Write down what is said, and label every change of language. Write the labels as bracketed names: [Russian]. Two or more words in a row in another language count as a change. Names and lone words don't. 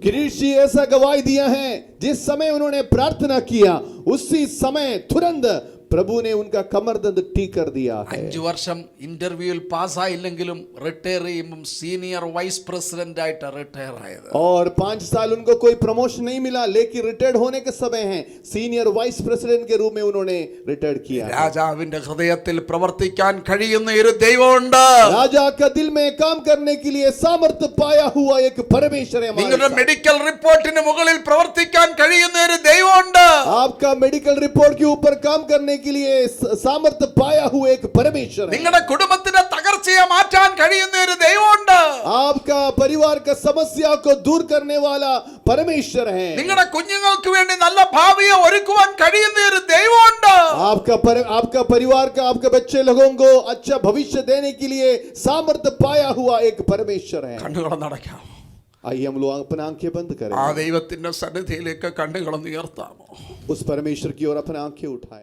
[Hindi] गिरीश जी ऐसा गवाही दिया है, जिस समय उन्होंने प्रार्थना किया उसी समय तुरंत प्रभु ने उनका कमर दर्द ठीक कर दिया है। [Malayalam] 5 വർഷം ഇന്റർവ്യൂവിൽ പാസ്സായില്ലെങ്കിലും റിട്ടയർ ചെയ്യുമ്പോൾ സീനിയർ വൈസ് പ്രസിഡന്റ് ആയിട്ട് റിട്ടയർ ആയത്. [Hindi] और 5 साल उनको कोई प्रमोशन नहीं मिला, लेकिन रिटायर्ड होने के समय है सीनियर वाइस प्रेसिडेंट के रूप में उन्होंने रिटायर्ड किया। [Malayalam] രാജാവിന്റെ ഹൃദയത്തിൽ പ്രവർത്തിക്കാൻ കഴിയുന്ന ഒരു ദൈവമുണ്ട്. [Hindi] राजा का दिल में काम करने के लिए सामर्थ्य पाया हुआ एक परमेश्वर है हमारे [Malayalam] നിങ്ങളുടെ [Hindi] साथ। [Malayalam] മെഡിക്കൽ റിപ്പോർട്ടിന് മുകളിൽ പ്രവർത്തിക്കാൻ കഴിയുന്ന ഒരു ദൈവമുണ്ട്. [Hindi] आपका मेडिकल रिपोर्ट के ऊपर काम करने के लिए सामर्थ्य पाया हुआ एक परमेश्वर है। [Malayalam] നിങ്ങളുടെ കുടുംബത്തിന്റെ തകർച്ചയെ മാറ്റാൻ കഴിയുന്ന ഒരു ദൈവമുണ്ട്. [Hindi] आपका परिवार का समस्या को दूर करने वाला परमेश्वर है। [Malayalam] നിങ്ങളുടെ കുഞ്ഞുങ്ങൾക്ക് വേണ്ടി നല്ല ഭാവിയെ ഒരുക്കുവാൻ കഴിയുന്ന ഒരു ദൈവമുണ്ട്. [Hindi] आपका परिवार का, आपके बच्चे लोगों को अच्छा भविष्य देने के लिए सामर्थ्य पाया हुआ एक परमेश्वर है। [Malayalam] കണ്ണുകളൊന്ന് അടയ്ക്കാം. [Hindi] आइए हम लोग अपनी आंखें बंद करें, [Malayalam] ആ ദൈവത്തിന്റെ സന്നിധിയിലേക്ക് കണ്ണുകളൊന്ന് ഉയർത്താമോ? [Hindi] उस परमेश्वर की ओर अपनी आंखें उठाएं।